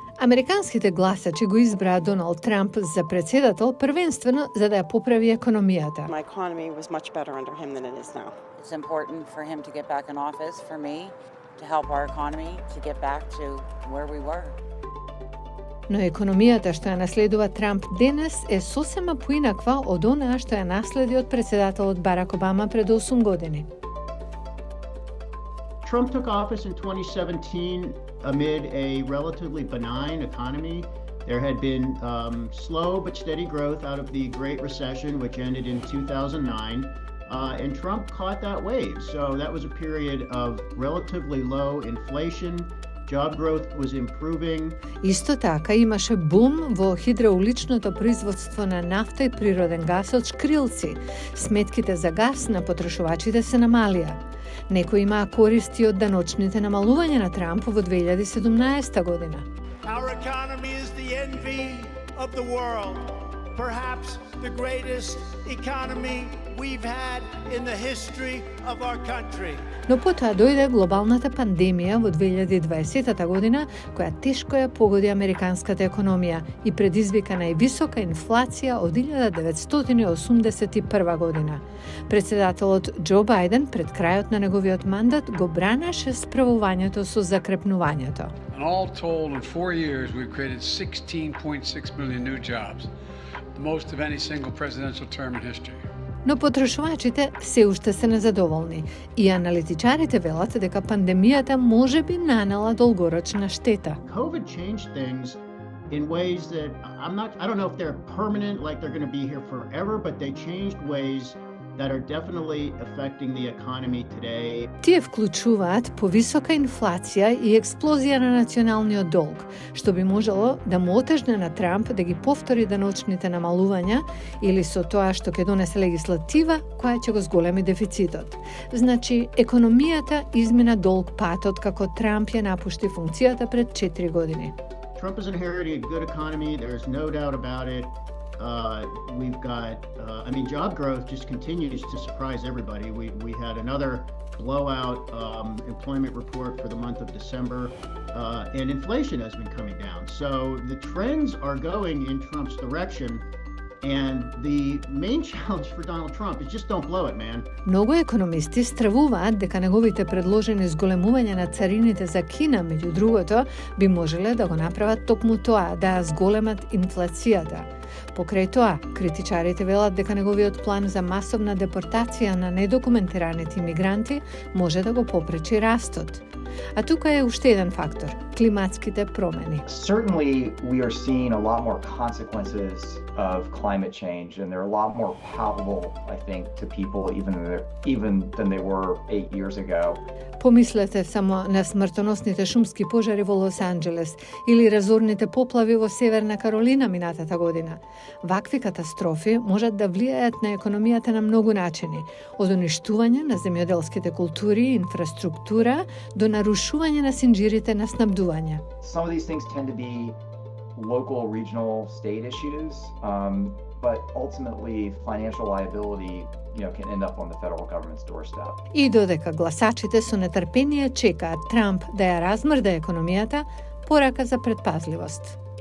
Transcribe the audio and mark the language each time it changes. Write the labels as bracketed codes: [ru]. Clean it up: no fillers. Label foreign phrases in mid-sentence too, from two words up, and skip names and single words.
[mk] Американските гласачи го избраа Доналд Трамп за председател првенствено за да ја поправи економијата. [en] My economy was much better under him than it is now. It's important for him to get back in office, for me to help our economy to get back to where we were. [mk] Но економијата што ја наследува Трамп денес е сосема поинаква од онаа што ја наследи од председателот Барак Обама пред 8 години. [en] Trump took office in 2017 amid a relatively benign economy. There had been slow but steady growth out of the Great Recession, which ended in 2009. And Trump caught that wave. So that was a period of relatively low inflation. Job growth was improving. [mk] Исто така имаше бум во хидрауличното производство на нафта и природен газ од шкрилци. Сметките за газ на потрошувачите се намалија. Некои имаа користи од даночните намалувања на Трамп во 2017 година. [en] Our economy is the envy of the world. Perhaps the greatest economy we've had in the history of our country. [mk] Но потоа дојде глобалната пандемија во 2020 година, која тешко ја погоди американската економија и предизвика највисока инфлација од 1981 година. Председателот Џо Бајден пред крајот на неговиот мандат го бранеше справувањето со закрепнувањето. [en] And all told, in 4 years, we've created 16.6 million new jobs, the most of any single presidential term in history. [mk] Но потрошувачите се уште се незадоволни и аналитичарите велат дека пандемијата можеби нанела долгорочна штета. [en] COVID changed things in ways that I don't know if they're permanent, like they're going to be here forever, but they changed ways that are definitely affecting the economy today. [mk] Тие вклучуваат повисока инфлација и експлозија на националниот долг, што би можело да му отежне на Трамп да ги повтори даночните намалувања или со тоа што ќе донесе легислатива која ќе го зголеми дефицитот. Значи, економијата измина долг патот како Трамп ја напушти функцијата пред 4 години. [en] Trump is inheriting a good economy, there's no doubt about it. We've got, job growth just continues to surprise everybody. We had another blowout employment report for the month of December, and inflation has been coming down. So the trends are going in Trump's direction, and the main challenge for Donald Trump is just don't blow it, man. [mk] Многу економисти стравуваат дека неговите предложени зголемувања на царините за Кина, меѓу другото, би можеле да го направат токму тоа, да ја зголемат инфлацијата. Покрај тоа, критичарите велат дека неговиот план за масовна депортација на недокументираните имигранти може да го попречи растот. А тука е уште еден фактор – климатските промени. [en] Certainly, we are seeing a lot more consequences of climate change, and they're a lot more palpable, I think, to people even than they were 8 years ago. [mk] Помислете само на смртоносните шумски пожари во Лос Анџелес или разорните поплави во Северна Каролина минатата година. Вакви катастрофи можат да влијаат на економијата на многу начини, од уништување на земјоделските култури и инфраструктура до нарушување на синџирите на снабдување. [en] Some of these things tend to be local, regional, state issues, but ultimately financial liability can end up on the federal government's doorstep. [mk] И додека гласачите со нетрпение чекаат Трамп да ја размрда економијата, порака за предпазливост.